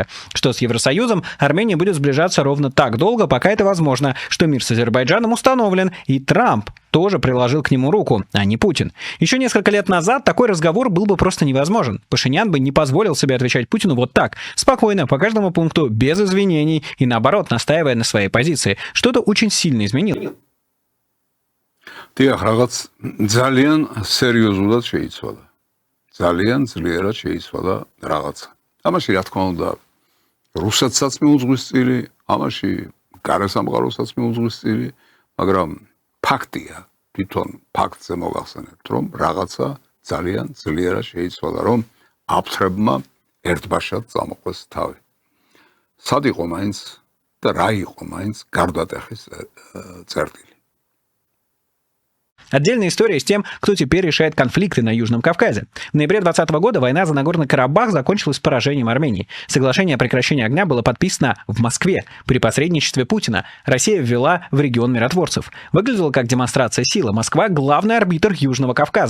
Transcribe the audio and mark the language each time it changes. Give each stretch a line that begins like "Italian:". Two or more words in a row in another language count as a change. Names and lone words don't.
Russian: Что с Евросоюзом Армения будет сближаться ровно так долго, пока это возможно, что мир с Азербайджаном установлен, и Трамп тоже приложил к нему руку, а не Путин. Еще несколько лет назад такой разговор был бы просто невозможен. Пашинян бы не позволил себе отвечать Путину вот так, спокойно, по каждому пункту, без извинений и, наоборот, настаивая на своей позиции. Что-то очень сильно изменилось.
Georgian: დიახ, რაღაც ძალიან სერიოზულად შეიცვალა. ძალიან ძლიერად შეიცვალა რაღაცა. ამაში რა თქმა უნდა, რუსეთსაც მიუძღვის წილი, ამაში გარესამყაროსაც მიუძღვის წილი, მაგრამ ფაქტია, თვითონ ფაქტზე მოგახსენებთ, რომ რაღაცა ძალიან ძლიერად შეიცვალა, რომ აფთრებმა ერთბაშად წამოყვეს თავი. სად იყო მაინც და რა იყო მაინც გარდატეხის წერტილი.
Russian: Отдельная история с тем, кто теперь решает конфликты на Южном Кавказе. В ноябре 2020 года война за Нагорный Карабах закончилась поражением Армении. Соглашение о прекращении огня было подписано в Москве. При посредничестве Путина Россия ввела в регион миротворцев. Выглядело как демонстрация силы. Москва — главный арбитр Южного Кавказа.